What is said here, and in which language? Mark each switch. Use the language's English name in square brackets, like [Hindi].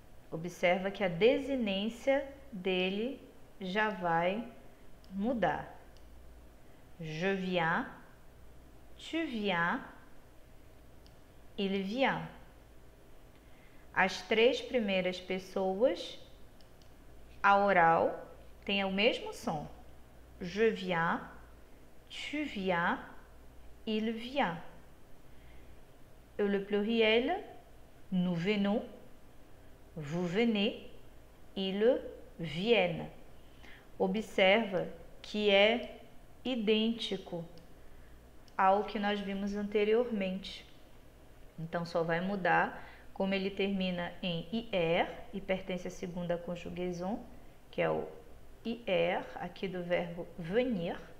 [Portuguese] Observa que a desinência dele já vai mudar. [French] Je viens, tu viens, il vient. [Portuguese] As três primeiras pessoas, a oral, têm o mesmo som. [French] Je viens, tu viens, il vient. Et le pluriel, nous venons, vous venez, ils viennent. [Portuguese] Observa que é idêntico ao que nós vimos anteriormente. Então, só vai mudar como ele termina em IR e pertence à segunda conjugação, que é o IR, aqui do verbo venir.